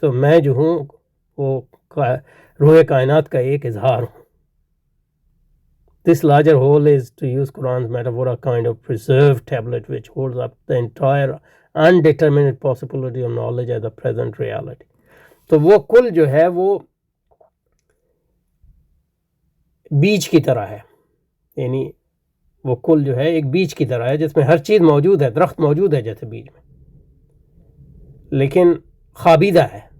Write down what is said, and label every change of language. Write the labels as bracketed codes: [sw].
[ur] تو میں جو ہوں وہ روح کائنات کا ایک اظہار ہوں. [en] This larger whole is, to use Quran's metaphor, a kind of preserved tablet which holds up the entire undeterminate possibility of knowledge as a present reality. [ur] تو وہ کل جو ہے وہ بیج کی طرح ہے، یعنی وہ کل جو ہے ایک بیج کی طرح ہے جس میں ہر چیز موجود ہے. درخت موجود ہے جیسے بیج میں، لیکن خابیدہ ہے.